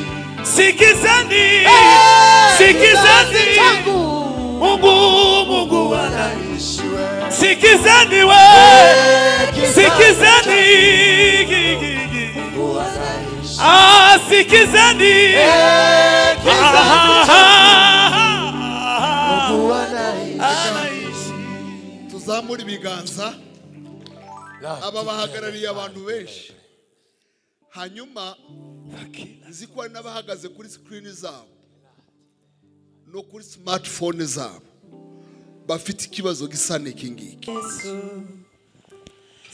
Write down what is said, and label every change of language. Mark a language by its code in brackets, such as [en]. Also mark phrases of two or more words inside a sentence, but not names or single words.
[sw] Sikizeni changu, Mungu anaishi. Sikizeni sikizeni Mungu anaishi. Sikizeni Mungu anaishi. [rw] Tuzamura ibiganza. Aba bahagarariye abantu benshi. Hanyuma nziko ari n'abahagaze kuri screen zabo no kuri smartphone zabo bafite ikibazo gisa n'iki ngiki.